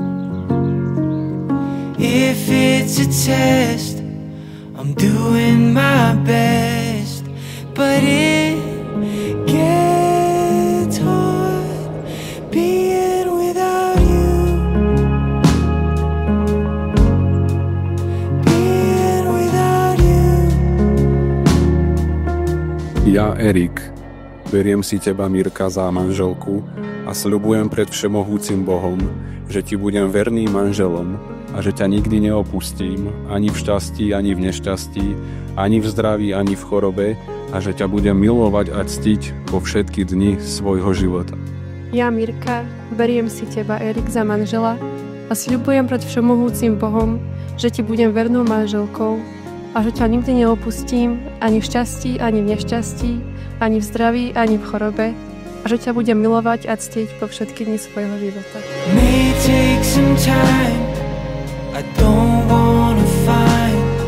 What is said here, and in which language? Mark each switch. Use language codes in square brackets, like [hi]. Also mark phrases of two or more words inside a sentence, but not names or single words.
[en] If it's a test, I'm doing my best, but it gets hard being without you, being without you. [sk] Ja, Erik, beriem si teba, Mirka, za manželku a sľubujem pred všemohúcim Bohom, že ti budem verným manželom a že ťa nikdy neopustím, ani v šťastí, ani v nešťastí, ani v zdraví, ani v chorobe, a že ťa budem milovať a ctiť po všetky dni svojho života. Ja, Mirka, beriem si teba, Erik, za manžela a sľubujem pred všemohúcim Bohom, že ti budem vernou manželkou a že ťa nikdy neopustím, ani v šťastí, ani v nešťastí, ani v zdraví, ani v chorobe, a že ťa budem milovať a ctiť po všetky dni svojho života. [en] May take some time, I don't wanna find